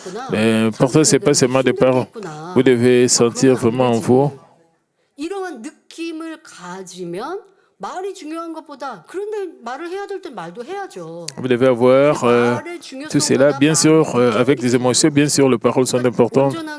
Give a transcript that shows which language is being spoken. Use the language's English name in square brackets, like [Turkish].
[French] Mais pourtant, ce n'est pas seulement des paroles. Vous devez sentir vraiment en vous. [Korean] 이러한 느낌을 가지면 말이 중요한 것보다 그런데 말을 해야 될 땐 말도 해야죠. [French] Vous devez avoir tout cela, bien sûr, avec des émotions, bien sûr, les paroles sont importantes.